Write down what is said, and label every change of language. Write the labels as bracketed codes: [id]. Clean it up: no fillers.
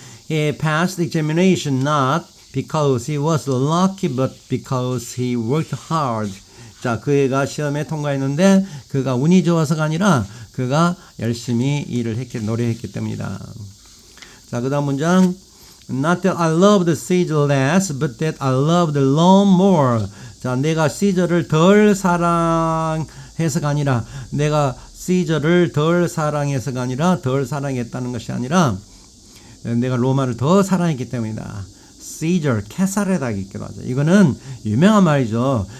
[en] He passed the examination not because he was lucky but because he worked hard. [ko] 자, 그가 시험에 통과했는데 그가 운이 좋아서가 아니라 그가 열심히 일을 노력했기 때문이다. 자, 그 다음 문장 [en] Not that I loved Caesar less but that I loved Rome more. [ko] 자, 내가 시저를 덜 사랑해서가 아니라 내가 시저를 덜 사랑해서가 아니라 덜 사랑했다는 것이 아니라 내가 로마를 더 사랑했기 때문이다. 시저, 케사레다가 있기도 하죠. 이거는 유명한 말이죠.